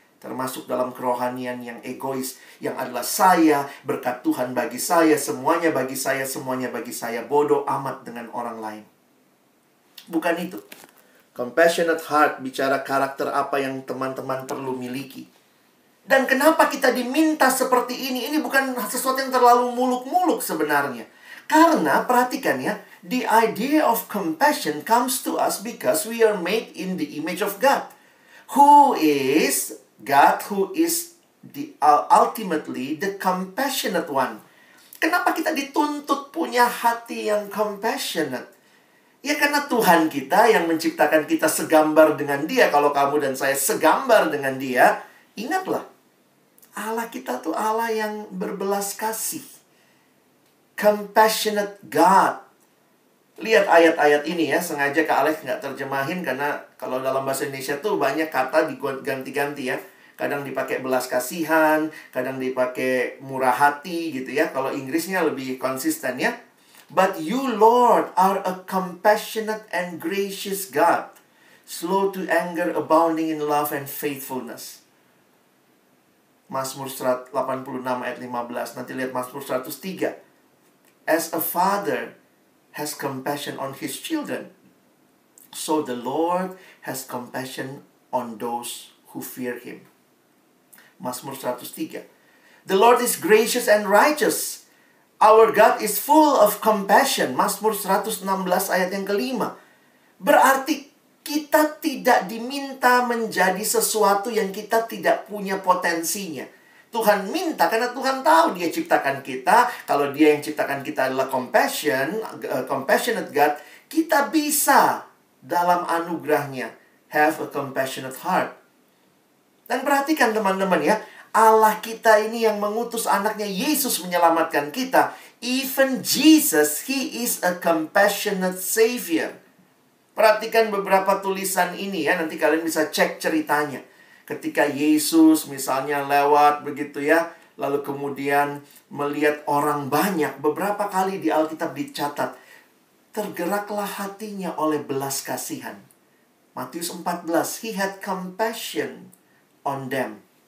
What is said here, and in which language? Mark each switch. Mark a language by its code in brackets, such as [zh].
[id] Termasuk dalam kerohanian yang egois. Yang adalah saya, berkat Tuhan bagi saya, semuanya bagi saya, semuanya bagi saya. Bodoh amat dengan orang lain. Bukan itu. Compassionate heart bicara karakter apa yang teman-teman perlu miliki. Dan kenapa kita diminta seperti ini? Ini bukan sesuatu yang terlalu muluk-muluk sebenarnya. Karena perhatikan ya, [en] the idea of compassion comes to us because we are made in the image of God. Who is God, who is ultimately the compassionate one. [id] Kenapa kita dituntut punya hati yang compassionate? Ya karena Tuhan kita yang menciptakan kita segambar dengan Dia. Kalau kamu dan saya segambar dengan Dia, ingatlah. Allah kita tuh Allah yang berbelas kasih. [en] Compassionate God. [id] Lihat ayat-ayat ini ya. Sengaja Kak Alex nggak terjemahin karena kalau dalam bahasa Indonesia tuh banyak kata diganti-ganti ya. Kadang dipakai belas kasihan, kadang dipakai murah hati gitu ya. Kalau Inggrisnya lebih konsisten ya. [en] But you, Lord, are a compassionate and gracious God, slow to anger, abounding in love and faithfulness. [id] Mazmur 86 ayat 15. Nanti lihat Mazmur 103. [en] As a father has compassion on his children, so the Lord has compassion on those who fear Him. Mazmur 103. The Lord is gracious and righteous. Our God is full of compassion. [id] Mazmur 116 ayat yang kelima. Berarti kita tidak diminta menjadi sesuatu yang kita tidak punya potensinya. Tuhan minta karena Tuhan tahu Dia ciptakan kita. Kalau Dia yang ciptakan kita adalah compassionate God, kita bisa dalam anugerahnya [en] have a compassionate heart. [id] Dan perhatikan teman-teman ya, Allah kita ini yang mengutus anaknya Yesus menyelamatkan kita. [en] Even Jesus, He is a compassionate Savior. [id] Perhatikan beberapa tulisan ini ya, nanti kalian bisa cek ceritanya. Ketika Yesus misalnya lewat begitu ya, lalu kemudian melihat orang banyak, beberapa kali di Alkitab dicatat, tergeraklah hatinya oleh belas kasihan. [en] Matius 14, He had compassion on them.